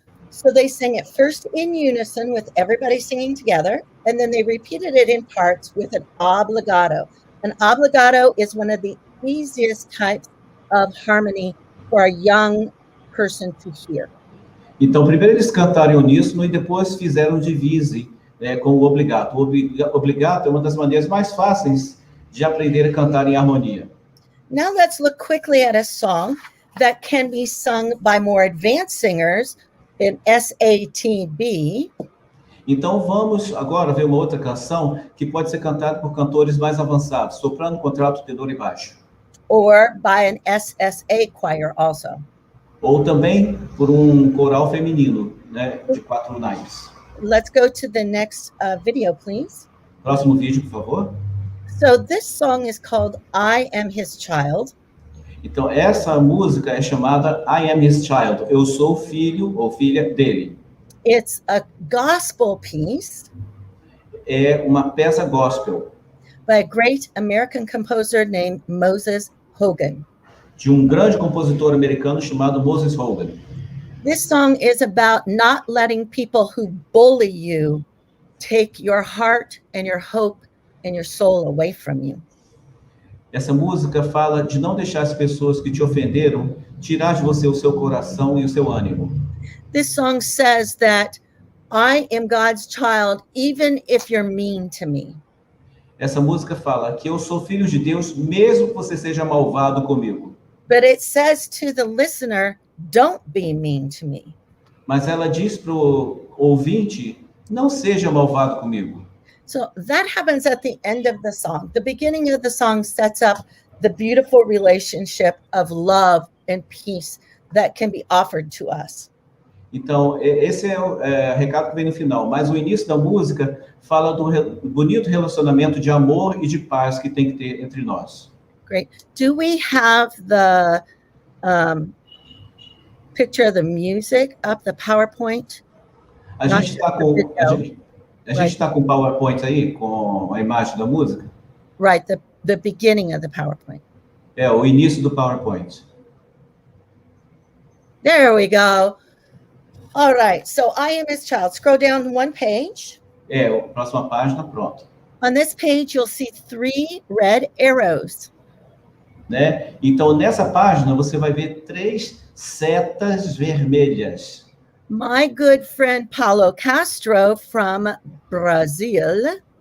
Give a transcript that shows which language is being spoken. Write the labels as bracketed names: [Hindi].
[English] So they sang it first in unison with everybody singing together, and then they repeated it in parts with an obligato. An obligato is one of the easiest types of harmony for a young person to hear. [Portuguese] Então, primeiro eles cantaram em uníssono e depois fizeram divise, com o obligato. O obligato é uma das maneiras mais fáceis de aprender a cantar em harmonia. [English] Now let's look quickly at a song that can be sung by more advanced singers in SATB. [Portuguese] Então, vamos agora ver uma outra canção que pode ser cantada por cantores mais avançados, soprano, contralto, tenor e baixo. [English] Or by an SSA choir also. [Portuguese] Ou também por um coral feminino, né, de 4 naipes. [English] Let's go to the next video, please. [Portuguese] Próximo vídeo, por favor. [English] So this song is called I Am His Child. [Portuguese] Então, essa música é chamada I Am His Child. Eu sou filho ou filha dele. [English] It's a gospel piece [Portuguese] É uma peça gospel [English] by a great American composer named Moses Hogan. [Portuguese] de um grande compositor americano chamado Moses Hogan. [English] This song is about not letting people who bully you take your heart and your hope and your soul away from you. [Portuguese] Essa música fala de não deixar as pessoas que te ofenderam tirar de você o seu coração e o seu ânimo. [English] This song says that I am God's child even if you're mean to me. [Portuguese] Essa música fala que eu sou filho de Deus mesmo que você seja malvado comigo. [English] But it says to the listener, don't be mean to me. [Portuguese] Mas ela diz para o ouvinte, não seja malvado comigo. [English] So that happens at the end of the song. The beginning of the song sets up the beautiful relationship of love and peace that can be offered to us. [Portuguese] Então, esse é o recado que vem no final. Mas o início da música fala do bonito relacionamento de amor e de paz que tem que ter entre nós. [English] Great. Do we have the picture of the music up, the PowerPoint? [Portuguese] A gente está com o PowerPoint aí, com a imagem da música? [English] Right, the beginning of the PowerPoint. [Portuguese] É, o início do PowerPoint. [English] There we go. All right, so I Am His Child. Scroll down one page. [Portuguese] É, a próxima página, pronto. [English] On this page, you'll see 3 red arrows. [Portuguese] Né? Então, nessa página, você vai ver 3 setas vermelhas. [English] My good friend Paulo Castro from Brazil